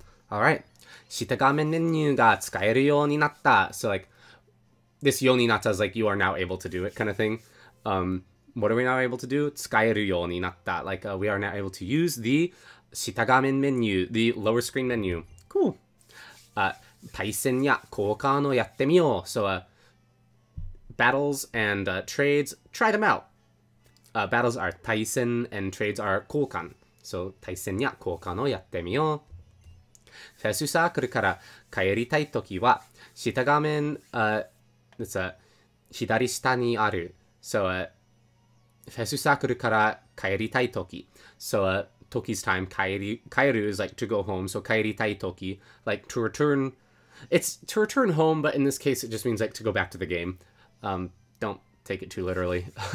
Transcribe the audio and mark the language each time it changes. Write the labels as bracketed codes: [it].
[en] Alright. [ja] 下画面メニューが使えるようになった. [en] So, like, this [ja] ようになった [en] is like, you are now able to do it kind of thing. What are we now able to do? [ja] 使えるようになった. [en] Like, we are now able to use the [ja] 下画面メニュー, [en] the lower screen menu. Cool. [ja] 対戦や交換をやってみよう. [en] So, battles and trades, try them out. Battles are 対戦 and trades are 交換. So, [ja] 対戦や交換をやってみよう.フェスサークルから帰りたいときは、下画面、左下にある. [en] So, [ja] フェスサークルから帰りたいとき. [en] So, Toki's time, 帰る is like to go home. So, [ja] 帰りたいとき, [en] like to return. It's to return home, but in this case, it just means like to go back to the game. Don't take it too literally.